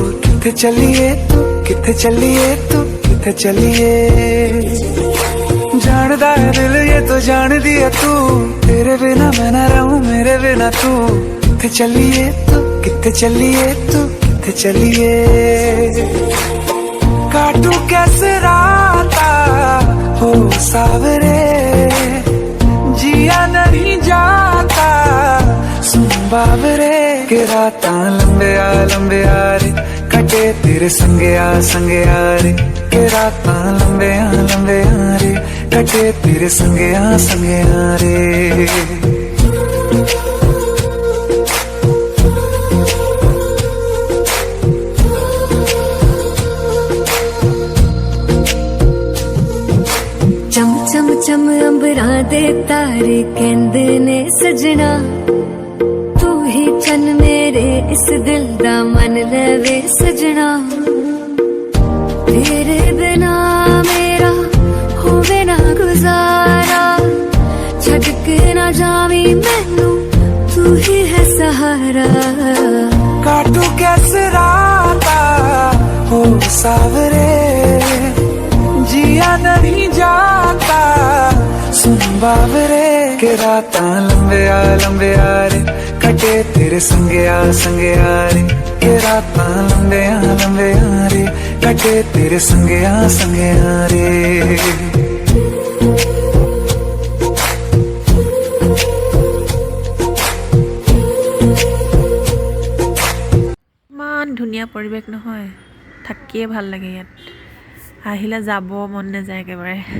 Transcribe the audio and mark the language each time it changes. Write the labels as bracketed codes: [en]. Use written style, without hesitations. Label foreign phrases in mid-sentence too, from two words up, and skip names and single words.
[pa] ਕਿਥੇ ਚਲਿਏ ਤੂ, ਕਿਥੇ ਚਲਿਏ ਤੂ, ਕਿਥੇ ਚਲਿਏ। [hi] जानदा है दिल ये तो जान दिया तू, तेरे बिना मैं ना रहूं मेरे बिना तू। [pa] ਕਿਥੇ ਚਲਿਏ ਤੂ, ਕਿਥੇ ਚਲਿਏ ਤੂ, ਕਿਥੇ ਚਲਿਏ। [hi] काटू कैसे राता हो सावरे, जिया नहीं जाता सुन बाबरे। [pa] ਕੇ ਰਾਤਾ ਲੰਬੇ ਆ ਰੇ, ਕਟੇ ਤੇਰੇ ਸੰਗੇ ਆ ਰੇ। ਕੇ ਰਾਤਾ ਲੰਬੇ ਆ ਰੇ, ਕਟੇ ਤੇਰੇ ਸੰਗੇ ਆ ਰੇ। ਚਮ ਚਮ ਚਮ ਅੰਬਰਾ ਦੇ ਤਾਰੇ ਕਹਿੰਦੇ ਨੇ ਸਜਣਾ, ਤੂ ਹੀ ਚਨ ਮੇਰੇ ਇਸ ਦਿਲ ਦਾ ਮਨ ਲਵੇ ਸਜਣਾ। ਤੇਰੇ ਬਿਨਾ ਮੇਰਾ ਹੋਵੇ ਨਾ ਗੁਜ਼ਾਰਾ, ਛੜ ਕੇ ਨਾ ਜਾਵੀ ਮੈਨੂ ਤੂ ਹੀ ਹੈ ਸਹਾਰਾ। [hi] काटू कैसे राता हो सावरे, जिया नहीं जाता सुन बाबरे। [pa] ਕੇ ਰਾਤਾ ਲੰਬੇ ਆ ਰੇ, ਕਟੇ ਤੇਰੇ ਸੰਗੇ ਆ ਰੇ। ਕੇ ਰਾਤਾ ਲੰਬੇ ਆ ਰੇ, ਕਟੇ ਤੇਰੇ ਸੰਗੇ ਆ ਰੇ। [as] ইমান ধুনীয়া পৰিৱেশ নহয়, থাকিয়ে ভাল লাগে ইয়াত। আহিলে যাব মন নাযায় একেবাৰে।